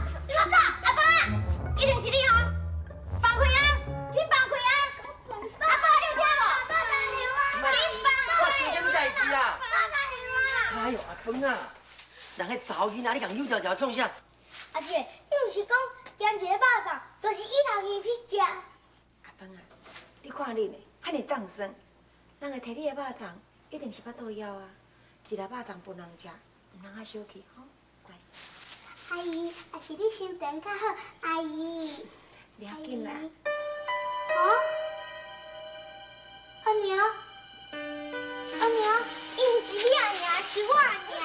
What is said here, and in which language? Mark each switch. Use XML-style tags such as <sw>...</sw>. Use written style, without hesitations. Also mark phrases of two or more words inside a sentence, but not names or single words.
<nan>你搁走，阿芳啊，一定是你哦！放开啊！你放开啊！阿芳，你有听无？发生什么代志啊？哎呦，阿芬啊，人迄查某囡仔，你共扭条条创啥？阿姐，你毋是讲咸一个肉粽，就是以头前去食？阿芬啊，你看你呢，遐尼当生，人会摕你的肉粽，一定是巴肚枵啊。一粒肉粽分人食，毋通啊小气，吼，乖。阿姨，也是你心情较好，阿姨。不要紧啦。哦，阿娘，阿娘，伊毋是你阿娘，是我阿娘。</nan>